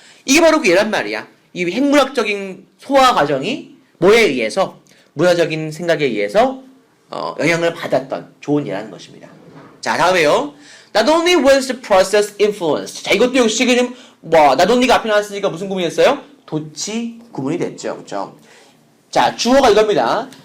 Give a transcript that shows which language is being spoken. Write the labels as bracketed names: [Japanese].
[Korean] 이게 바로 그 예란 말이야. 이 핵문학적인 소화 과정이 뭐에 의해서 문화적인 생각에 의해서 영향을 받았던 좋은 예라는 것입니다. 자, 다음에요. [English] Not only was the process influenced. [Korean] 자, 이것도 역시 그냥 not only가 앞에 나왔으니까 무슨 구문이 됐어요? 도치 구문이 됐죠, 그렇죠? 자, 주어가 이겁니다.